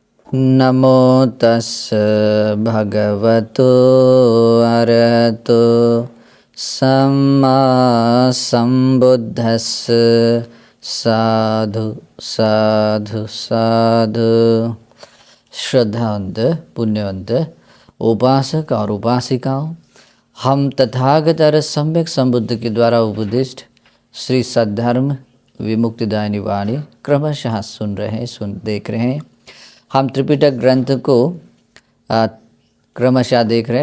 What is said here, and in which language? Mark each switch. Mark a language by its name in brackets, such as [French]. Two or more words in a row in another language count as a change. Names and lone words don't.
[Pali] नमो तस् भगवतो अरहतो सम्मा संबुद्धस्स साधु साधु साधु। [Hindi] श्रद्धावंत पुण्यवंत उपासक और उपासिकाओं, हम तथागत सम्यक संबुद्ध के द्वारा उपदिष्ट श्री सद्धर्म विमुक्तिदायिनी वाणी क्रमशः देख रहे हैं। हम त्रिपिटक ग्रंथ को क्रमशः देख रहे हैं।